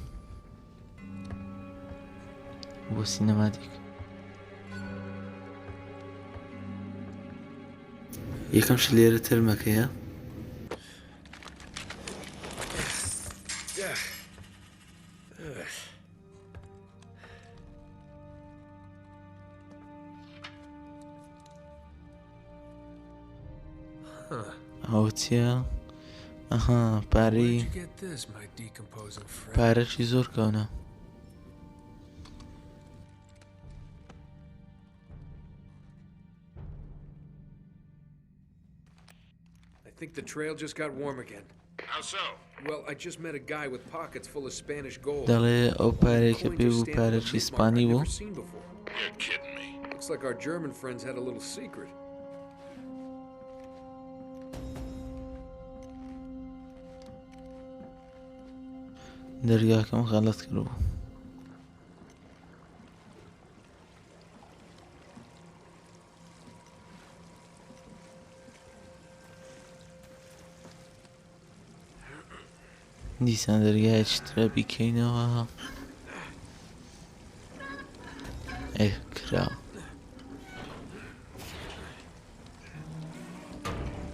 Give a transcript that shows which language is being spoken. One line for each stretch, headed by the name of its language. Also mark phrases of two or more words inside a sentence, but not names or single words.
Central Kurdish: بۆ سینەماتیک یەکەمش لێرە تەرمەکەیە ئەوە چییە؟ ئەها پارەی پارەکی زۆر کەونە
English: I think the trail just got warm again. How so? Well, I just met a guy with pockets full of Spanish gold.
Central Kurdish: دەڵێ ئەو پارەی کە پێی بوو پارەکی سپانی بوو
English: You're kidding me. Looks like our German friends had a little secret.
Central Kurdish: دەرگاکەم غەڵەت کردبوو دیسان دەرگایەکی ترە بیکەینەوە کرا